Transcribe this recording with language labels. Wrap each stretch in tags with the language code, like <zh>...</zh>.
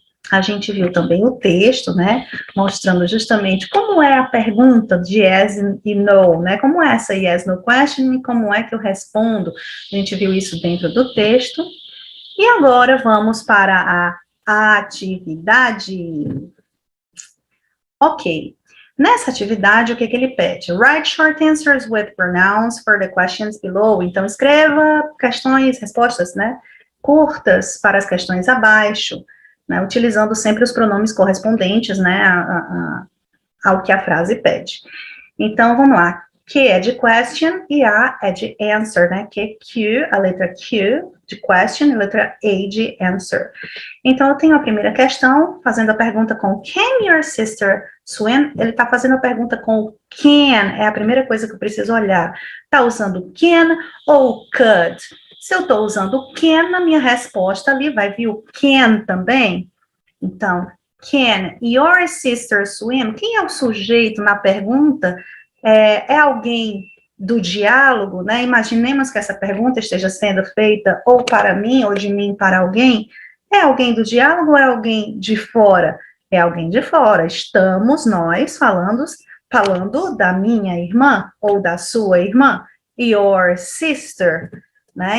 <pt>A gente viu também o texto, né, mostrando justamente como é a pergunta de yes e no, né, como é essa</pt> <en>yes, no question</en> <pt>e como é que eu respondo. A gente viu isso dentro do texto. E agora vamos para a atividade. Ok. Nessa atividade, o que ele pede?</pt> <en>Write short answers with pronouns for the questions below.</en> <pt>Então, escreva questões, respostas, né, curtas para as questões abaixo, né, utilizando sempre os pronomes correspondentes, né, ao que a frase pede. Então, vamos lá. Q é de question e A é de answer, né? Q, a letra Q de question e a letra A de answer. Então, eu tenho a primeira questão, fazendo a pergunta com</pt> <en>can your sister swim?</en> <pt>Ele está fazendo a pergunta com can, é a primeira coisa que eu preciso olhar. Está usando can ou could? Se eu estou usando can, na minha resposta ali vai vir o can também. Então,</pt> <en>can your sister swim?</en> <pt>Quem é o sujeito na pergunta? É alguém do diálogo, né? Imaginemos que essa pergunta esteja sendo feita ou para mim, ou de mim para alguém. É alguém do diálogo ou é alguém de fora? É alguém de fora. Estamos nós falando da minha irmã ou da sua irmã,</pt> <en>your sister,</en> <pt>né?</pt>